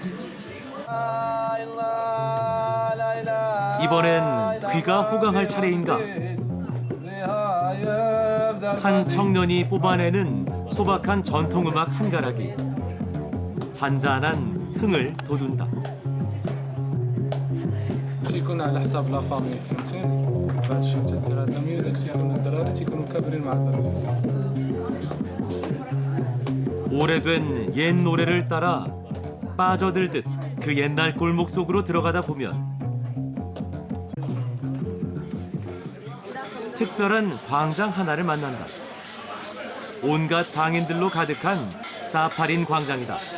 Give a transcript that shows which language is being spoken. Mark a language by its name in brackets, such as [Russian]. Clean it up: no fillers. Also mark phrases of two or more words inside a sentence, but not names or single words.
[Korean] 이번엔 귀가 호강할 차례인가? 한 청년이 뽑아내는 소박한 전통음악 한 가락이 잔잔한 흥을 돋운다. [Arabic] يكون على حساب [French] la famille [Arabic] فهمتيني بعد الشيء تدير هاد الميوزك تيكونوا الدراري تيكونوا كابرين مع هاد الميوزك [Korean] 오래된 옛 노래를 따라 빠져들듯 그 옛날 골목 속으로 들어가다 보면 특별한 광장 하나를 만난다. 온갖 장인들로 가득한 사파린 광장이다.